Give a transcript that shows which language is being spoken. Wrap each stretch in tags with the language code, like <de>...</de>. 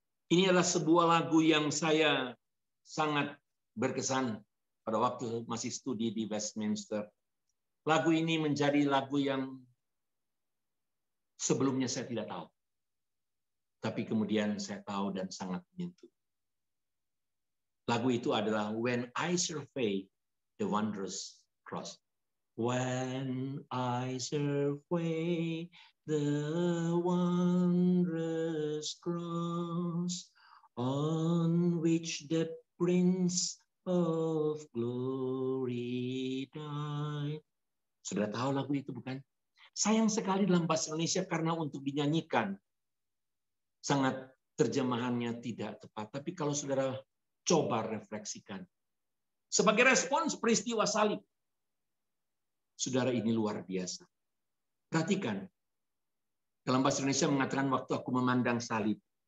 <id>Ini adalah sebuah lagu yang saya sangat berkesan pada waktu masih studi di Westminster. Lagu ini menjadi lagu yang sebelumnya saya tidak tahu. Tapi kemudian saya tahu dan sangat menyentuh. Lagu itu adalah When I Survey the Wondrous Cross.</id> <en>When I survey the wondrous cross on which the Prince of Glory died.</en> <id>Sudah tahu lagu itu bukan? Sayang sekali dalam bahasa Indonesia karena untuk dinyanyikan sangat terjemahannya tidak tepat. Tapi kalau saudara coba refleksikan. Sebagai respons peristiwa salib. Saudara, ini luar biasa. Perhatikan. Dalam bahasa Indonesia mengatakan waktu aku memandang salib.</id>